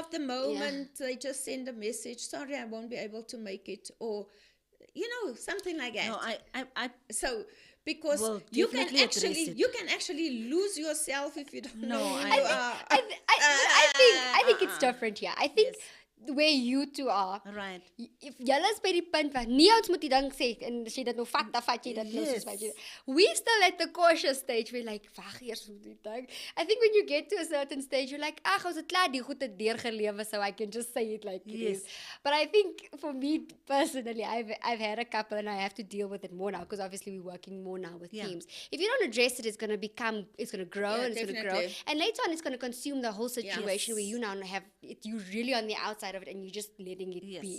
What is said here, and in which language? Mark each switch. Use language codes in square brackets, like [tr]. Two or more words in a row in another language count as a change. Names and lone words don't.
[en] of the moment, they just send a message. Sorry, I won't be able to make it, or something like that. No, I So because will you can definitely address actually it. lose yourself if you don't No, know who I- you are. I think it's different here. I think where you two are, right. [af] if julle is by die punt waar nie ons moet die ding sê en as jy dit nou vat, dan vat jy dit nou soos wat jy. [en] We still at the cautious stage. We're like, [af] wag eers met die ding. [en] I think when you get to a certain stage, you're like, [af] ag, ons het klaar die goed deurgelewe, [en] so I can just say it like it is. But I think for me personally, I've had a couple and I have to deal with it more now because obviously we're working more now with teams. If you don't address it, it's going to grow and it's going to grow. definitely. And later on, it's going to consume the whole situation where you now have it, you really on the outside of it and you're just letting it be.